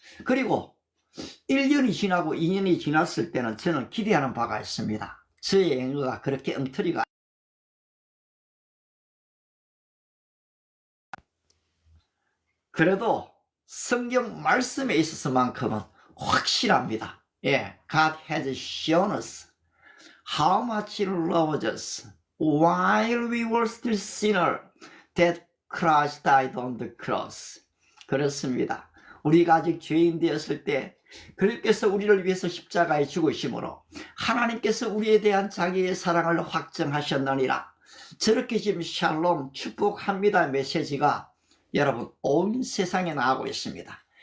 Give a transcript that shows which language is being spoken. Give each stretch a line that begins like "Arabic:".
Korean: 그리고 1년이 지나고 2년이 지났을 때는 저는 기대하는 바가 있습니다. 저의 영어가 그렇게 엉터리가 그래도 성경 말씀에 있어서만큼은 확실합니다.
English: 예, God has shown us how much He loves us while we were still sinners that Christ died on the cross.
Korean: 그렇습니다. 우리가 아직 죄인 되었을 때 그리스도께서 우리를 위해서 십자가에 죽으심으로 하나님께서 우리에 대한 자기의 사랑을 확정하셨느니라. 저렇게 지금 샬롬 축복합니다 메시지가 여러분 온 세상에 나가고 있습니다.